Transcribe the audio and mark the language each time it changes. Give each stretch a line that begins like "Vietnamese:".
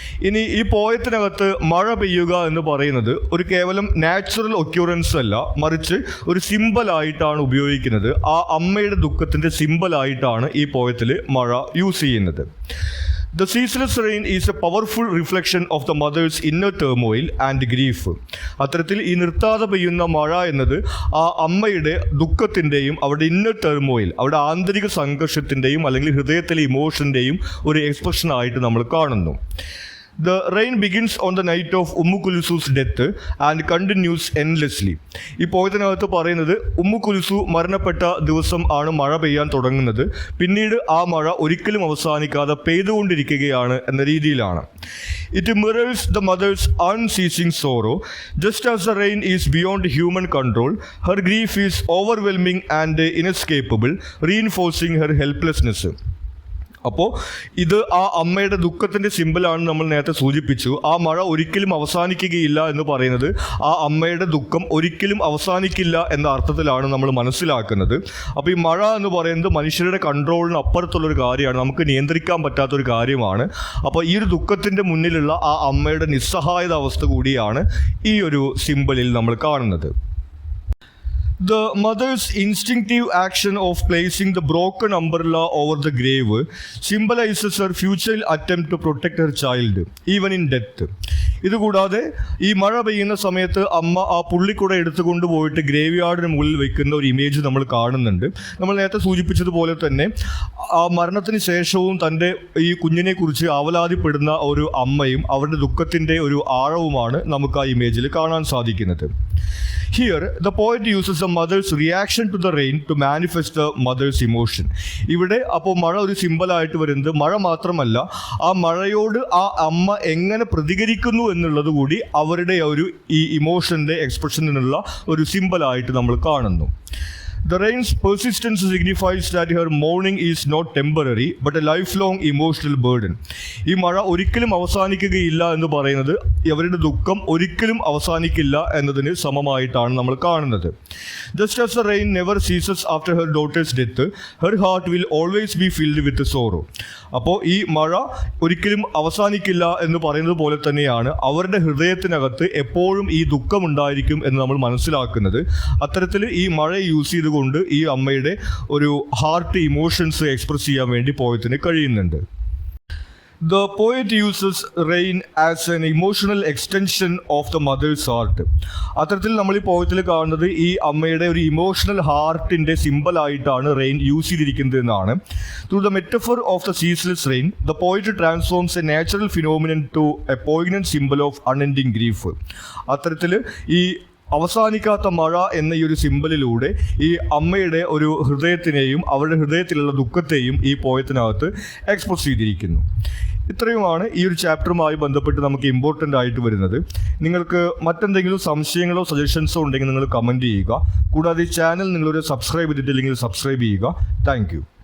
Malayalam: ഇനി ഈ പോയത്തിനകത്ത് മഴ പെയ്യുക എന്ന് പറയുന്നത് ഒരു കേവലം നാച്ചുറൽ ഒക്യൂറൻസ് അല്ല, മറിച്ച് ഒരു സിമ്പിളായിട്ടാണ് ഉപയോഗിക്കുന്നത്. ആ അമ്മയുടെ ദുഃഖത്തിൻ്റെ സിമ്പിളായിട്ടാണ് ഈ പോയത്തിൽ മഴ യൂസ് ചെയ്യുന്നത്.
English: The ceaseless rain is a powerful reflection of the mother's inner turmoil and grief.
Malayalam: അത്തരത്തിൽ ഈ നിർത്താതെ പെയ്യുന്ന മഴ എന്നത് ആ അമ്മയുടെ ദുഃഖത്തിൻ്റെയും അവരുടെ ഇന്നർ ടെർമോയിൽ, അവരുടെ ആന്തരിക സംഘർഷത്തിൻ്റെയും അല്ലെങ്കിൽ ഹൃദയത്തിലെ ഇമോഷൻ്റെയും ഒരു എക്സ്പ്രഷനായിട്ട് നമ്മൾ കാണുന്നു.
English: The rain begins on the night of Ummu Kulsu's death and continues endlessly.
Malayalam: ഈ പോയതിനകത്ത് പറയുന്നത് ഉമ്മു കുൽസു മരണപ്പെട്ട ദിവസം ആണ് മഴ പെയ്യാൻ തുടങ്ങുന്നത്. പിന്നീട് ആ മഴ ഒരിക്കലും അവസാനിക്കാതെ പെയ്തുകൊണ്ടിരിക്കുകയാണ് എന്ന രീതിയിലാണ്.
English: It mirrors the mother's unceasing sorrow. Just as the rain is beyond human control, her grief is overwhelming and inescapable, reinforcing her helplessness.
Malayalam: അപ്പോൾ ഇത് ആ അമ്മയുടെ ദുഃഖത്തിൻ്റെ സിമ്പിളാണ് നമ്മൾ നേരത്തെ സൂചിപ്പിച്ചു. ആ മഴ ഒരിക്കലും അവസാനിക്കുകയില്ല എന്ന് പറയുന്നത് ആ അമ്മയുടെ ദുഃഖം ഒരിക്കലും അവസാനിക്കില്ല എന്ന അർത്ഥത്തിലാണ് നമ്മൾ മനസ്സിലാക്കുന്നത്. അപ്പോൾ ഈ മഴ എന്ന് പറയുന്നത് മനുഷ്യരുടെ കൺട്രോളിന് അപ്പുറത്തുള്ളൊരു കാര്യമാണ്, നമുക്ക് നിയന്ത്രിക്കാൻ പറ്റാത്തൊരു കാര്യമാണ്. അപ്പോൾ ഈ ഒരു ദുഃഖത്തിൻ്റെ മുന്നിലുള്ള ആ അമ്മയുടെ നിസ്സഹായത അവസ്ഥ കൂടിയാണ് ഈ ഒരു സിമ്പിളിൽ നമ്മൾ കാണുന്നത്.
English: The mother's instinctive action of placing the broken umbrella over the grave symbolizes her futile attempt to protect her child, even in death.
Malayalam: ഇതുകൂടാതെ ഈ മഴ പെയ്യുന്ന സമയത്ത് അമ്മ ആ പുള്ളിക്കുട എടുത്തുകൊണ്ട് പോയിട്ട് ഗ്രേവ് യാർഡിന് മുകളിൽ വെക്കുന്ന ഒരു ഇമേജ് നമ്മൾ കാണുന്നുണ്ട്. നമ്മൾ നേരത്തെ സൂചിപ്പിച്ചതുപോലെ തന്നെ ആ മരണത്തിന് ശേഷവും തൻ്റെ ഈ കുഞ്ഞിനെ കുറിച്ച് ആവലാതിപ്പെടുന്ന ഒരു അമ്മയും അവരുടെ ദുഃഖത്തിൻ്റെ ഒരു ആഴവുമാണ് നമുക്ക് ആ ഇമേജിൽ കാണാൻ സാധിക്കുന്നത്.
English: Here, the poet uses the mother's reaction to the rain to manifest the mother's emotion.
Malayalam: ഇവിടെ അപ്പോൾ മഴ ഒരു സിമ്പിളായിട്ട് വരുന്നത് മഴ മാത്രമല്ല, ആ മഴയോട് ആ അമ്മ എങ്ങനെ പ്രതികരിക്കുന്നു എന്നുള്ളത് കൂടി അവരുടെ ഒരു ഈ ഇമോഷൻ്റെ എക്സ്പ്രഷനിലുള്ള ഒരു സിമ്പിളായിട്ട് നമ്മൾ കാണുന്നു.
English: The rain's persistence signifies that her mourning is not temporary but a lifelong emotional burden.
Malayalam: ഈ മഴ ഒരിക്കലും അവസാനിക്കുകയില്ല എന്ന് പറയുന്നത് അവരുടെ ദുഃഖം ഒരിക്കലും അവസാനിക്കില്ല എന്നതിന് സമമായിട്ടാണ് നമ്മൾ കാണുന്നത്.
English: Just as the rain never ceases after her daughter's death, her heart will always be filled with sorrow.
Malayalam: അപ്പോൾ ഈ മഴ ഒരിക്കലും അവസാനിക്കില്ല എന്ന് പറയുന്നത് പോലെ തന്നെയാണ് അവരുടെ ഹൃദയത്തിനകത്ത് എപ്പോഴും ഈ ദുഃഖമുണ്ടായിരിക്കും എന്ന് നമ്മൾ മനസ്സിലാക്കുന്നത്. അത്തരത്തിൽ ഈ മഴ യൂസ് ചെയ്തുകൊണ്ട് ഈ അമ്മയുടെ ഒരു ഹാർട്ട് ഇമോഷൻസ് എക്സ്പ്രസ് ചെയ്യാൻ വേണ്ടി പോയതിന് കഴിയുന്നുണ്ട്.
English: The poet uses rain as an emotional extension of the mother's heart.
Malayalam: അത്തരത്തിൽ നമ്മൾ ഈ പോയത്തിൽ കാണുന്നത് ഈ അമ്മയുടെ ഒരു ഇമോഷണൽ ഹാർട്ടിൻ്റെ സിമ്പിളായിട്ടാണ് റെയിൻ യൂസ് ചെയ്തിരിക്കുന്നത് എന്നാണ്.
English: Through the metaphor of the ceaseless rain, the poet transforms a natural phenomenon to a poignant symbol of unending grief.
Malayalam: അത്തരത്തിൽ ഈ അവസാനിക്കാത്ത മഴ എന്ന ഈ ഒരു സിമ്പലിലൂടെ ഈ അമ്മയുടെ ഒരു ഹൃദയത്തിനെയും അവരുടെ ഹൃദയത്തിലുള്ള ദുഃഖത്തെയും ഈ പോയത്തിനകത്ത് എക്സ്പ്രസ് ചെയ്തിരിക്കുന്നു. ഇത്രയുമാണ് ഈ ഒരു ചാപ്റ്ററുമായി ബന്ധപ്പെട്ട് നമുക്ക് ഇമ്പോർട്ടൻ്റ് ആയിട്ട് വരുന്നത്. നിങ്ങൾക്ക് മറ്റെന്തെങ്കിലും സംശയങ്ങളോ സജഷൻസോ ഉണ്ടെങ്കിൽ നിങ്ങൾ കമൻറ്റ് ചെയ്യുക. കൂടാതെ ഈ ചാനൽ നിങ്ങളൊരു സബ്സ്ക്രൈബ് ചെയ്തിട്ടില്ലെങ്കിൽ സബ്സ്ക്രൈബ് ചെയ്യുക. താങ്ക്